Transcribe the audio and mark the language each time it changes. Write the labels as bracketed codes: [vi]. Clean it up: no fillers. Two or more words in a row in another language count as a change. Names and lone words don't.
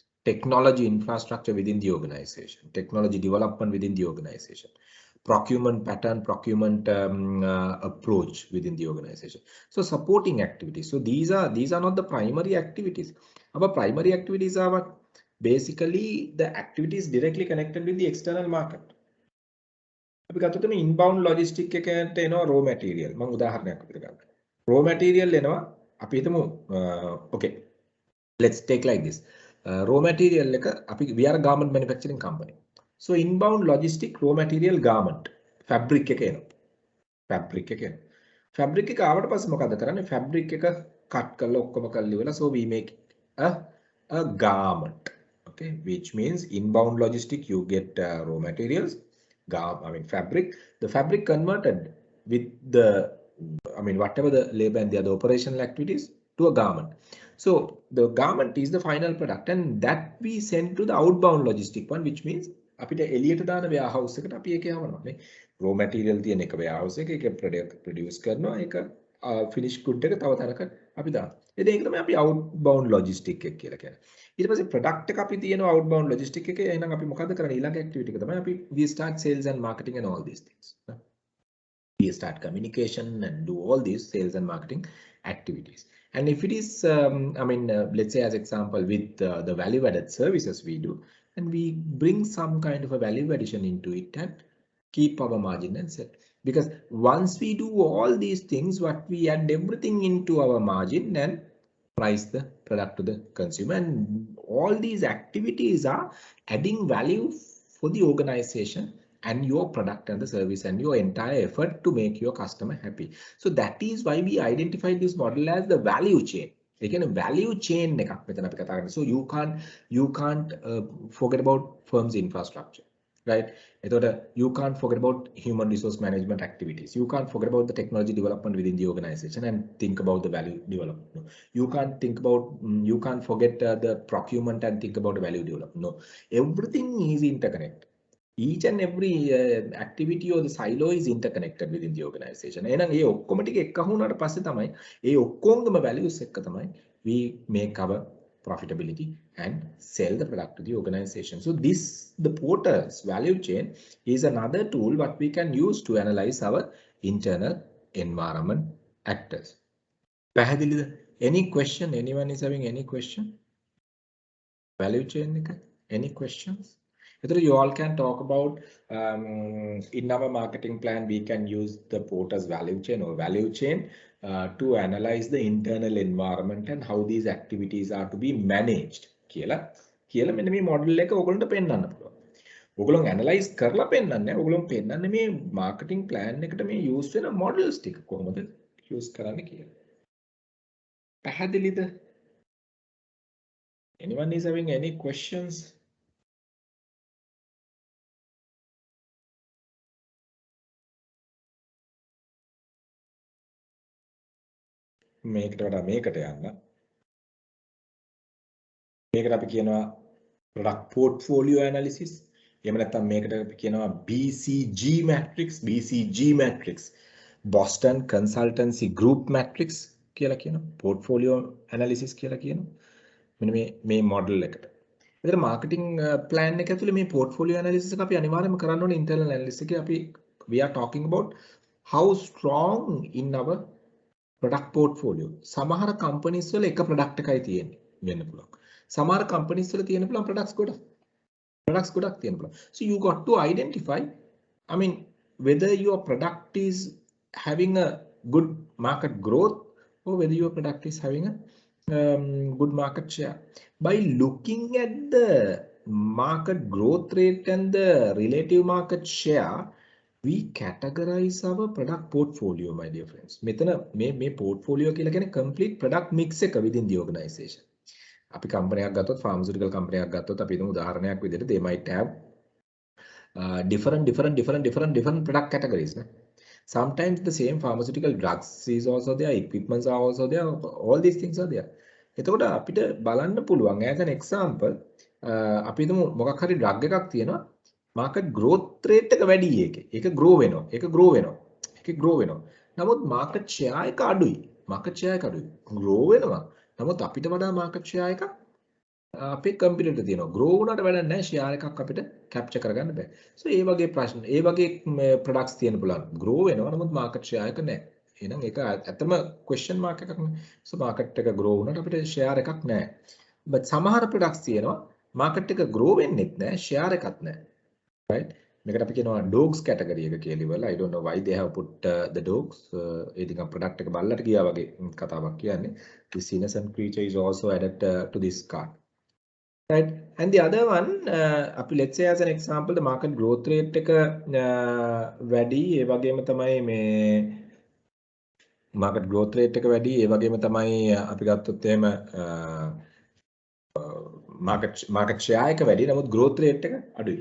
[en] Technology infrastructure within the organization. Technology development within the organization. Procurement pattern, procurement approach within the organization. So supporting activities. So these are not the primary activities. Our primary activities are what? Basically the activities directly connected with the external market. [si] අපි ගත්තොත් මේ [en] inbound logistic [si] එකකට එනවා [en] raw material. [si] මම උදාහරණයක් විදිහට ගන්නම්. [en] raw material [si] එනවා අපි හිතමු okay. [en] Let's take like this. Raw material we are a garment manufacturing company. So inbound logistic raw material garment fabric [si] එක එනවා. fabric එක ආවට පස්සේ මොකද කරන්නේ? [en] fabric [si] එක cut කරලා ඔක්කොම කරලා ඉවරලා [en] so we make a garment. Okay, which means inbound logistic you get raw materials, fabric. The fabric converted with the whatever the labor and the other operational activities to a garment. So the garment is the final product and that we send to the outbound logistic one, which means [si] අපිට එළියට දාන warehouse එකට අපි ඒක යවනවා නේ. [en] raw material [si] තියෙන එක warehouse එකේ ඒක produce කරනවා, ඒක [en] finished good [si] එක තව තැනක අපි දානවා. ඉතින් ඒක තමයි අපි [en] outbound logistic [si] එක කියලා කියන්නේ. ඊට පස්සේ product එක අපි තියෙනවා [en] outbound logistic [si] එකේ. එහෙනම් අපි මොකද කරන්නේ? ඊළඟ activity එක තමයි අපි [en] we start sales and marketing and all these things. We start communication and do all these sales and marketing activities. And if it is, let's say as example with the value added services we do, and we bring some kind of a value addition into it and keep our margin and sell. Because once we do all these things, what we add everything into our margin and price the product to the consumer, and all these activities are adding value for the organization and your product and the service and your entire effort to make your customer happy. So that is why we identified this model as the value chain. Again, a value chain [si] එකක් මෙතන අපි කතා කරන්නේ. [en] So you can't forget about firm's infrastructure, right? You can't forget about human resource management activities. You can't forget about the technology development within the organization and think about the value development. No. You can't forget the procurement and think about the value development. No, everything is interconnected. each and every activity or the silo is interconnected within the organization. [si] එහෙනම් ඒ ඔක්කොම ටික එක වුණාට පස්සේ තමයි ඒ ඔක්කොංගම values එක්ක තමයි [en] we make our profitability and sell the product to the organization. So this, the Porter's value chain, is another tool what we can use to analyze our internal environment actors. පැහැදිලිද? Any question? Anyone is having any question? Value chain එක? Any questions? You all can talk about in our marketing plan, we can use the Porter's value chain or value chain to analyze the internal environment and how these activities are to be managed. [si] කියලා මෙන්න මේ model එක ඔයගොල්ලන්ට පෙන්නන්න පුළුවන්. ඔයගොල්ලෝ analyze කරලා පෙන්නන්නේ ඔයගොල්ලෝ පෙන්නන්නේ මේ [en] marketing plan [si] එකට මේ use වෙන models ටික කොහොමද use කරන්න කියලා. පැහැදිලිද? [en] Anyone is having any questions? [si] මේකට වඩා මේකට යන්න. මේකට අපි කියනවා [en] product portfolio analysis. [si] එහෙම නැත්නම් මේකට අපි කියනවා [en] BCG matrix, Boston Consultancy Group matrix [si] කියලා කියනවා. [en] portfolio analysis [si] කියලා කියනවා. මෙන්න මේ model එකට. ඒතර [en] marketing plan [si] එක ඇතුලේ මේ [en] portfolio analysis [si] එක අපි අනිවාර්යයෙන්ම කරන්න ඕනේ [en] internal analysis [si] එකේ. [en] අපි we are talking about how strong in our product portfolio. [si] සමහර companies වල එක product එකයි තියෙන්නේ වෙන්න පුළුවන්. සමහර companies වල තියෙන පුළුවන් products ගොඩක් තියෙන පුළුවන්. [en] So you got to identify, I mean, whether your product is having a good market growth or whether your product is having a good market share. By looking at the market growth rate and the relative market share, we categorize our product portfolio, my dear friends. [si] මෙතන මේ portfolio කියලා කියන්නේ [en] complete product mix එක within the organization. [si] අපි company එකක් ගත්තොත්, [en] pharmaceutical company [si] එකක් ගත්තොත්, අපි හිතමු උදාහරණයක් විදිහට [en] they might have different product categories. Sometimes the same pharmaceutical drugs is also there, equipments are also there, all these things are there. [si] එතකොට අපිට බලන්න පුළුවන් [en] as an example, [si] අපි හිතමු මොකක් හරි drug එකක් තියෙනවා, [en] market growth rate [si] එක වැඩි එකේ. ඒක grow වෙනවා. නමුත් [en] market share [si] එක අඩුයි. grow වෙනවා. නමුත් අපිට වඩා [en] market share [si] එක අපේ competitor තියෙනවා. grow වුණාට වැඩක් නැහැ, share එකක් අපිට capture කරගන්න බෑ. So ඒ වගේ ප්‍රශ්න, ඒ වගේ products තියෙන පුළුවන්. grow වෙනවා නමුත් [en] market share [si] එක නැහැ. එහෙනම් ඒක ඇත්තම [en] question mark [si] එකක් නේ. [en] So market [si] එක grow වුණාට අපිට share එකක් නැහැ. but සමහර products තියෙනවා market එක grow වෙන්නෙත් නැහැ, share එකක් නැහැ. Right? මේකට අපි කියනවා [en] dogs category [si] එක කියලා ඉවරලා. [en] I don't know why they have put the dogs. [si] ඒ දිග product එක බල්ලට ගියා වගේ කතාවක් කියන්නේ. [en] This innocent creature is also added to this card. Right? And the other one, let's say as an example, the market growth rate [si] එක වැඩි, ඒ වගේම තමයි මේ [en] market growth rate [si] එක වැඩි, ඒ වගේම තමයි අපි ගත්තොත් එහෙම [en] market share [si] එක වැඩි, නමුත් [en] growth rate [si] එක අඩුයි.